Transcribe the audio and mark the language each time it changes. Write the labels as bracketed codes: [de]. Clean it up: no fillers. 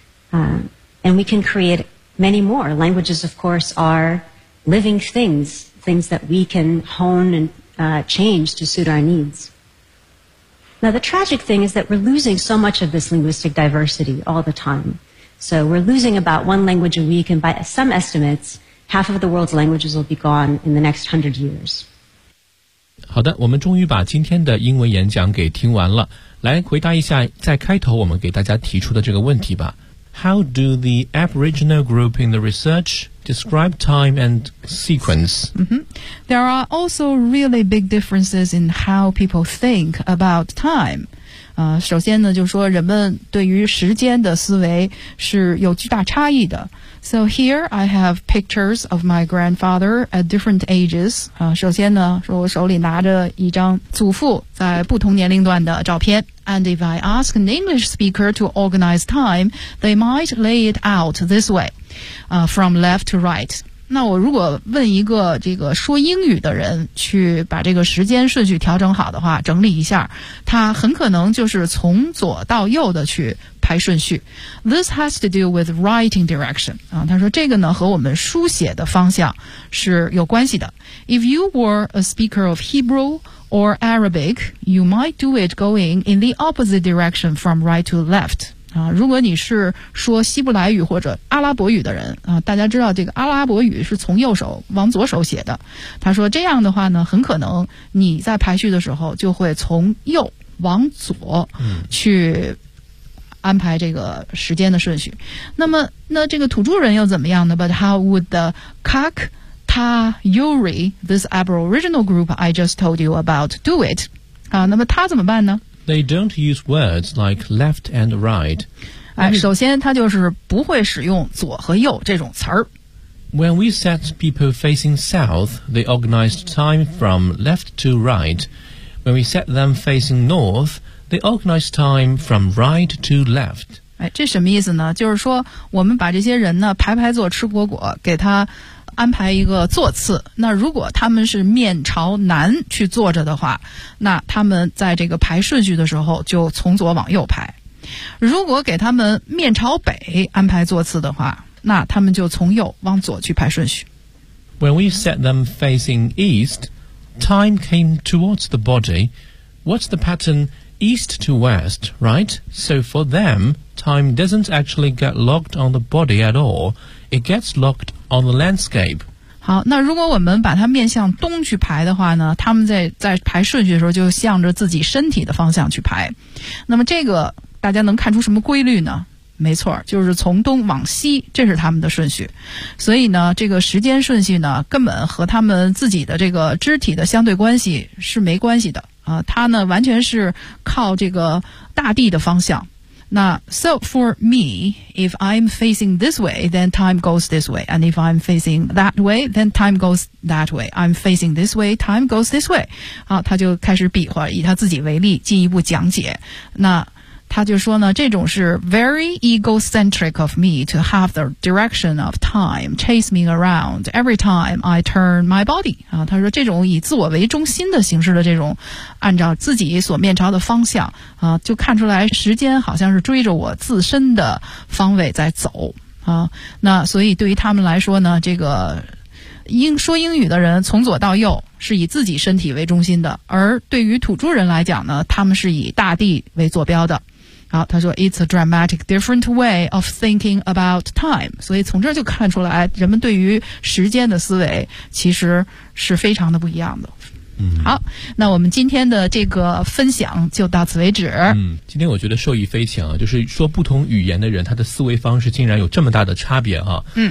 [en] And we can create many more. Languages, of course, are living things, things that we can hone and change to suit our needs. Now, the tragic thing is that we're losing so much of this linguistic diversity all the time. So we're losing about one language a week, and by some estimates, half of the world's languages will be gone in the next 100 years. [zh] 好的，我们终于把今天的英文演讲给听完了。来回答一下在开头我们给大家提出的这个问题吧。 [en] How do the Aboriginal group in the research describe time and sequence? There are also really big differences in how people think about time. [zh] 首先呢，就是说人们对于时间的思维是有巨大差异的。 [en] So here I have pictures of my grandfather at different ages. [zh] 首先呢，说我手里拿着一张祖父在不同年龄段的照片。 [en] And if I ask an English speaker to organize time, they might lay it out this way, from left to right. [zh] 那我如果问一个这个说英语的人去把这个时间顺序调整好的话，整理一下，他很可能就是从左到右的去排顺序。 [en] This has to do with writing direction. [zh] 他说这个呢和我们书写的方向是有关系的。 [en] If you were a speaker of Hebrew,or Arabic, you might do it going in the opposite direction from right to left. [zh] 如果你是说希伯来语或者阿拉伯语的人，大家知道这个阿拉伯语是从右手往左手写的。他说这样的话呢，很可能你在排序的时候就会从右往左去安排这个时间的顺序。那这个土著人又怎么样呢？ [en] But how would the Kak... Yuri, this Aboriginal group I just told you about, do it. [zh] 那么他怎么办呢？ [en] They don't use words like left and right. [zh] 首先他就是不会使用左和右这种词儿。 [en] When we set people facing south, they organized time from left to right. When we set them facing north, they organized time from right to left. [zh] 这什么意思呢？就是说我们把这些人呢排排坐吃果果，给他安排一个座次，那如果他们是面朝南去坐着的话，那他们在这个排顺序的时候就从左往右排。如果给他们面朝北安排座次的话，那他们就从右往左去排顺序。 [en] When we set them facing east, time came towards the body. What's the pattern east to west, right? So for them, time doesn't actually get locked on the body at all. It gets lockedon the landscape. [zh] 好，那如果我们把它面向东去排的话呢，他们在排顺序的时候就向着自己身体的方向去排。那么这个大家能看出什么规律呢？没错，就是从东往西，这是他们的顺序。所以呢，这个时间顺序呢，根本和他们自己的这个肢体的相对关系是没关系的。它呢，完全是靠这个大地的方向。 [en] So for me, if I'm facing this way, then time goes this way. And if I'm facing that way, then time goes that way. I'm facing this way, time goes this way. [zh] 他就开始比划，以他自己为例，进一步讲解。那他就说呢，这种是 [en] very egocentric of me to have the direction of time chase me around every time I turn my body. [zh] 他说这种以自我为中心的形式的这种按照自己所面朝的方向，就看出来时间好像是追着我自身的方位在走。那所以对于他们来说呢，这个说英语的人从左到右是以自己身体为中心的，而对于土著人来讲呢，他们是以大地为坐标的。啊，他说 [en] It's a dramatic different way of thinking about time. [zh] 所以从这就看出来人们对于时间的思维其实是非常的不一样的。好，那我们今天的这个分享就到此为止。今天我觉得受益匪浅啊，就是说不同语言的人他的思维方式竟然有这么大的差别啊。